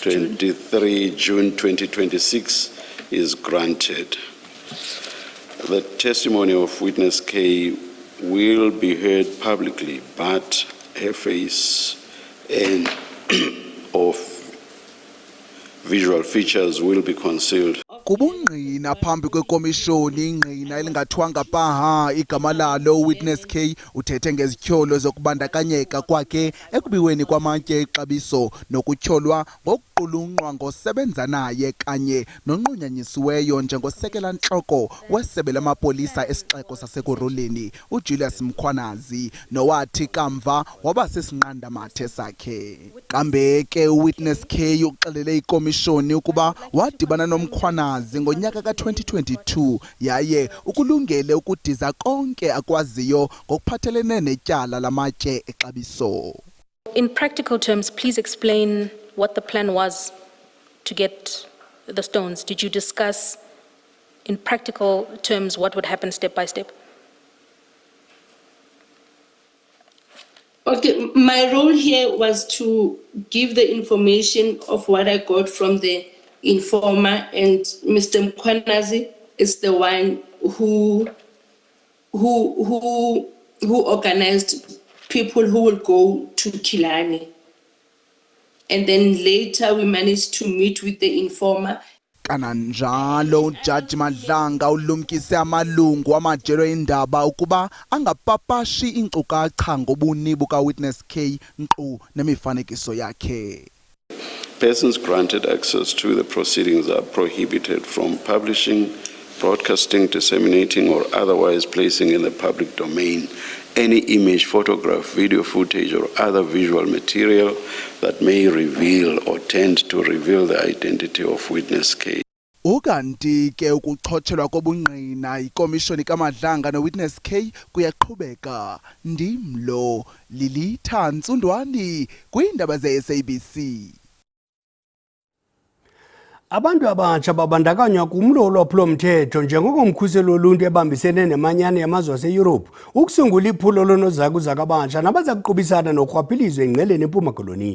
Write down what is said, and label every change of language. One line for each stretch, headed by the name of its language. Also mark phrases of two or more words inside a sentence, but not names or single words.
English: 23 June 2026 is granted. The testimony of witness K will be heard publicly, but her face and of visual features will be concealed.
Xhosa: Kubungqina phambi kwekomishoni ingqina elingathwanga paha igama lalo witness K uthethe ngezityholo zokubandakanyeka kwakhe ekubiweni kwamatye exabiso nokutyholwa ngokuqulunqwa ngosebenza naye kanye nonqunyanyisiweyo njengosekela ntloko wesebe lamapolisa esixeko saseKoroleni uJulius Mkhwanazi nowathi kamva waba sesinqandamathe sakhe. Kambe ke witness K uxelele ikomishoni ukuba wadibana noMkhwanazi ngonyaka ka-2022 yaye ukulungele ukudiza konke akwaziyo ngokuphathelene netyala lamatye exabiso.
English: In practical terms, please explain what the plan was to get the stones. Did you discuss in practical terms what would happen step by step? Okay, my role here was to give the information of what I got from the informer, and Mr. Mkhwanazi is the one who organized people who will go to Killarney. And then later we managed to meet with the informer.
Xhosa: Kananjalo uJaji Madlanga ulumkise amalungu amajelo endaba ukuba angapapashi inkcukacha ngobuni buka witness K nkqu nemifanekiso yakhe.
English: Persons granted access to the proceedings are prohibited from publishing, broadcasting, disseminating, or otherwise placing in the public domain any image, photograph, video footage, or other visual material that may reveal or tend to reveal the identity of witness K.
Xhosa: Ukanti ke ukuxhotshelwa kobungqina ikomishoni kaMadlanga no-witness K kuyaqhubeka. Ndimlo Lilitha Ntsundwani kwiindaba ze-SABC. Abantu abatsha babandakanywa kumlo olwaphulo-mthetho njengomkhuseli woluntu ebambisene nemanyano yamazwe aseYurophu ukusungula iphulo lonozakuza kabatsha nabaza kuqubisana norhwaphilizo engqeleni eMpuma Koloni.